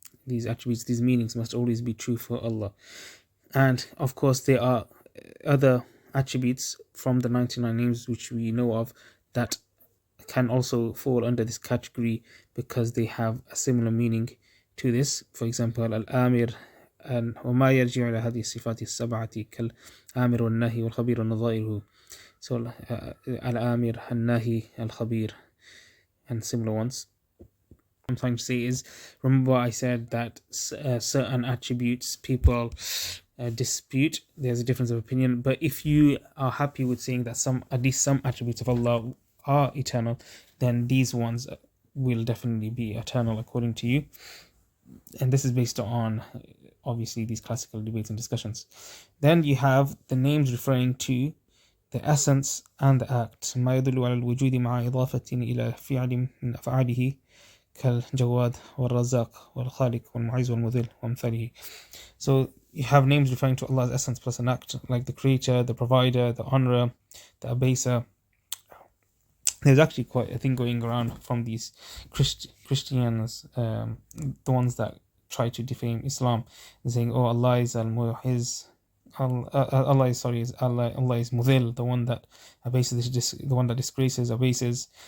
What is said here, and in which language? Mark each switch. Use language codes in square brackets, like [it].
[en] These attributes, these meanings must always be true for Allah. And of course there are other attributes from the 99 names which we know of that can also fall under this category because they have a similar meaning to this. For example, Al-Amir and [ar] وما يرجع إلى هذه الصفات السبعة كالآمر والناهي والخبير ونظائره. [en] So Al-Amir, Al-Nahi, Al-Khabir, and similar ones. What I'm trying to say is, remember I said that certain attributes people dispute, there's a difference of opinion, but if you are happy with saying that at least some attributes of Allah are eternal, then these ones will definitely be eternal according to you. And this is based on obviously these classical debates and discussions. Then you have the names referring to the essence and the act. [ar] ما يدل على الوجود مع إضافة إلى فعل من أفعاله كالجواد والرزاق والخالق والمعز والمذل وأمثاله. [en] So you have names referring to Allah's essence plus an act, like the creator, the provider, the honorer, the abaser. There's actually quite a thing going around from these Christians, the ones that try to defame Islam, saying, "Oh, Allah is al-Mu'izz, Allah is Mudhil, the one that abases, the one that disgraces, abases.